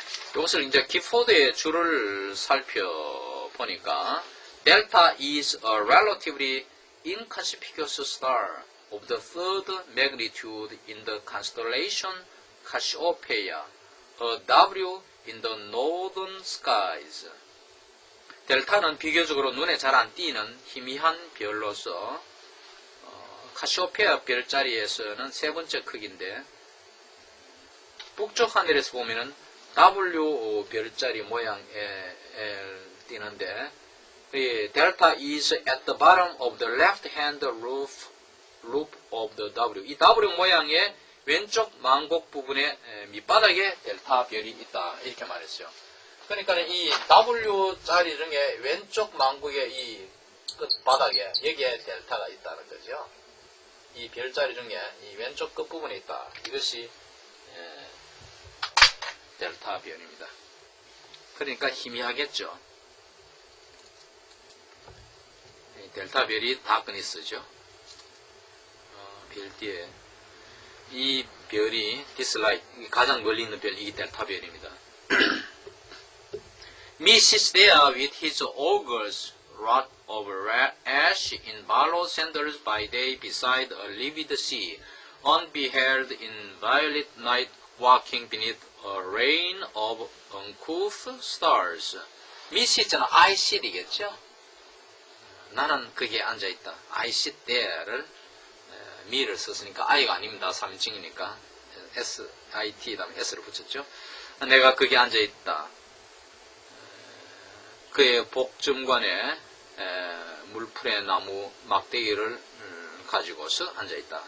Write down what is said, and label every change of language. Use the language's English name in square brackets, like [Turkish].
[Korean] 이것을 이제 기포드의 줄을 살펴보니까 [English] Delta is a relatively inconspicuous star of the third magnitude in the constellation Cassiopeia, a W in the northern skies. [Korean] 델타는 비교적으로 눈에 잘 안 띄는 희미한 별로서 카시오페아 별자리에서는 세 번째 크기인데 북쪽 하늘에서 보면은 W 별자리 모양에 띄는데 델타 [English] is at the bottom of the left hand loop of the W. [Korean] 이 W 모양의 왼쪽 망곡 부분의 밑바닥에 델타 별이 있다 이렇게 말했어요. 그러니까 이 W자리 중에 왼쪽 망국의 이 끝바닥에 여기에 델타가 있다는 거죠. 이 별자리 중에 이 왼쪽 끝부분에 있다. 이것이 델타 별입니다. 그러니까 희미하겠죠. 델타 별이 다크니스죠. 별 뒤에 이 별이 디스라이트, 가장 멀리 있는 별, 이게 델타 별입니다. [English] Mrs. there with his augers wrought of ash in barrow sandals by day beside a livid sea, unbeheld in violet night walking beneath a rain of uncouth stars. [Korean] Mrs.는 [English] I sit [Korean] 이겠죠? 나는 거기에 앉아있다. [English] I sit there [Korean] 를 me를 썼으니까 I가 아닙니다. 3인칭이니까 S-I-T 다음에 S를 붙였죠. 내가 거기에 앉아있다. 그의 복점관에 물풀의 나무 막대기를 가지고서 앉아있다.